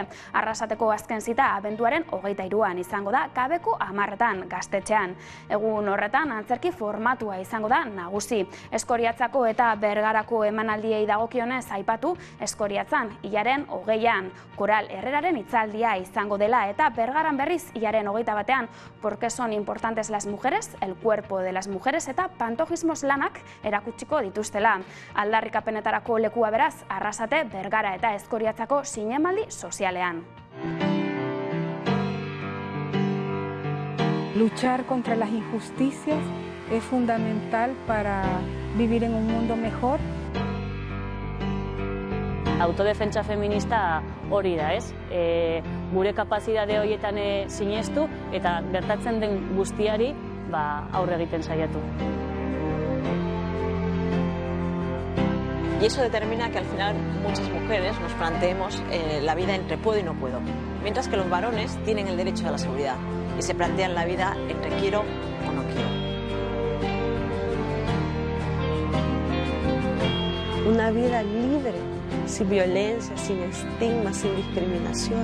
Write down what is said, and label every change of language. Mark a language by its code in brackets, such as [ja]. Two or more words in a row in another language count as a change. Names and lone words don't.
[eu] Arrasateko azken zita abenduaren 23an izango da, gabeko 10 gaztetxean. Egun horretan antzerki formatua izango da nagusi. Eskoriatzako eta Bergarako emanaldiei dagokionez aipatu, Eskoriatzan hilaren 20an Koral Herreraren hitzaldia izango dela eta Bergaran berriz hilaren 21an [es] ¿Por qué son importantes las mujeres? El cuerpo de las mujeres [eu] eta pantojismos lanak erakutsiko dituztela. Aldarrikapenetarako lekua beraz, Arrasate, Bergara eta Eskoriatzako zinemaldi sozialean. [es] Luchar contra las injusticias es fundamental para vivir en un mundo mejor. [eu] Autodefentsa feminista hori da, ez? Gure kapazidade horietan sinestu eta gertatzen den guztiari aurre egiten saiatu. [es] Y eso determina que al final muchas mujeres nos planteemos la vida entre puedo y no puedo, mientras que los varones tienen el derecho a la seguridad y se plantean la vida entre quiero o no quiero. Una vida libre, sin violencia, sin estigma, sin discriminación.